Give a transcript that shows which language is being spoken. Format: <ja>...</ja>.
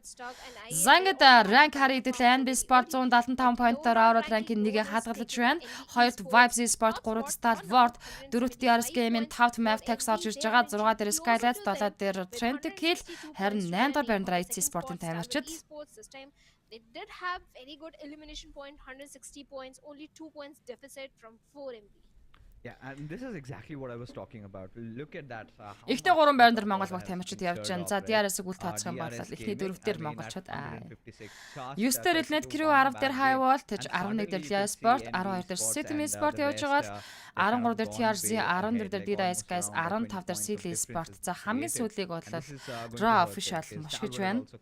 <mn>За ингээд rank харъя хэдэл NB Sport 175 поинтоор ороод rank-ийн 1-ийг хадгалж байна. 2-т Vibes Sport 3-т Star Ward 4-т DRS Game-ийн 5-т Map Tax орж ирж байгаа. 6 дээр Skylight 7 дээр Trent Kill харин 8 дахь байранд IC Sport-ын тамирчид.</mn> <en>They did have very good elimination point, 160 points, only 2 points deficit from 4 MB. Yeah, and this is exactly what I was talking about. Look at that.</en> <mn>Ихтэй 3 байран дээр Монгол баг тамирчид явж байна. За DRS-ийг үл тооцох юм бол ихний 4 дээр монголчууд 9 дээр Elnet Crew 10 дээр High Voltage 11 дээр Lia Sport 12 дээр Sydney Sport явж байгаа. 13 дээр TRZ 14 дээр DDS guys 15 дээр Silly Sport. За хамгийн сүүлийг бол Raw official мушгиж байна.</mn>